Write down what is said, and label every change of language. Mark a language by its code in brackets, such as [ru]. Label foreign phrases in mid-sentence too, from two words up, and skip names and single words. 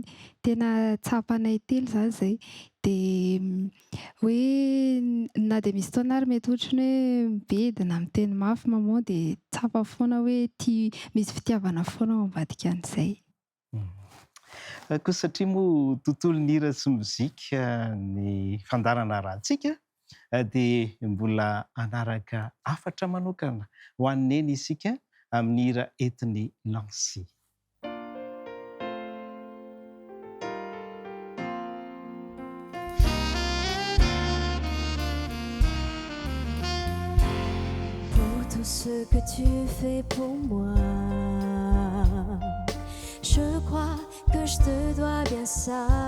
[mg] Tena tsapanay telo izany izay. Dia hoe na dia misy fotoana ary mety ohatra ny hoe mibedina miteny mafy maman dia tsapa foana hoe misy fitiavana foana ao ambadika an'izay. Koa satria moa tontolon'ny hira sy mozika ny fandarana rahantsika dia mbola anaraka hafatra manokana ho an'ny neny isika amin'ny hira entiny lansy. [fr] Ce que tu fais pour moi, je crois que je te dois bien ça.